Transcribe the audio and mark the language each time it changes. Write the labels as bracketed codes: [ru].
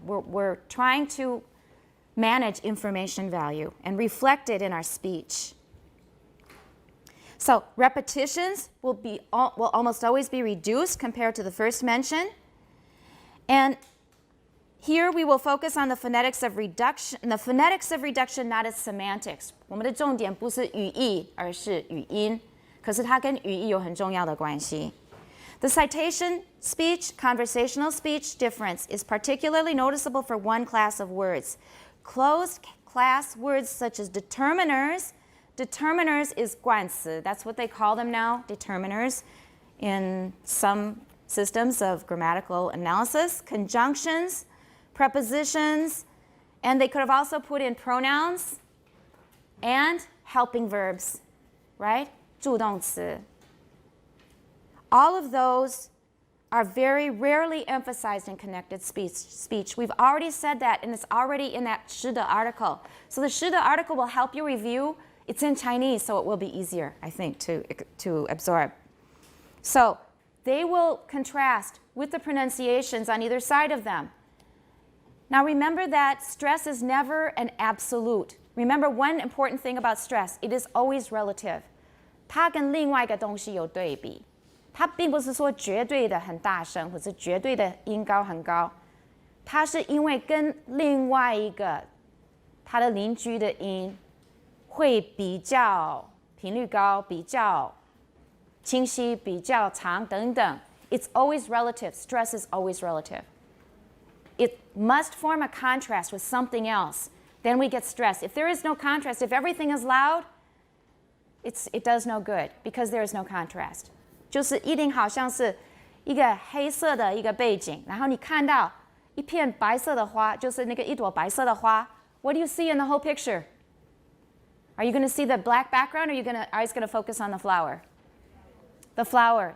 [en] We're trying to manage information value and reflect it in our speech. So repetitions will almost always be reduced compared to the first mention. And here we will focus on the phonetics of reduction. The phonetics of reduction, not its semantics. [zh] 我们的重点不是语义，而是语音。可是它跟语义有很重要的关系。 [en] The citation speech, conversational speech difference is particularly noticeable for one class of words. Closed class words such as determiners. Determiners is 冠词. That's what they call them now, determiners, in some systems of grammatical analysis. Conjunctions, prepositions, and they could have also put in pronouns and helping verbs, right? [zh] 助动词. [en] All of those are very rarely emphasized in connected speech. We've already said that, and it's already in that 是的 article. So the 是的 article will help you review. It's in Chinese, so it will be easier, I think, to absorb. So they will contrast with the pronunciations on either side of them. Now remember that stress is never an absolute. Remember one important thing about stress, it is always relative. [zh] 它跟另外一个东西有对比。它并不是说绝对的很大声，或者绝对的音高很高。它是因为跟另外一个它的邻居的音会比较频率高，比较清晰，比较长等等。 [en] It's always relative. Stress is always relative. It must form a contrast with something else. Then we get stress. If there is no contrast, if everything is loud, it does no good because there is no contrast. [zh] 就是一定好像是一个黑色的一个背景，然后你看到一片白色的花，就是那个一朵白色的花。 [en] What do you see in the whole picture? Are you going to see the black background, or are you going to focus on the flower? The flower.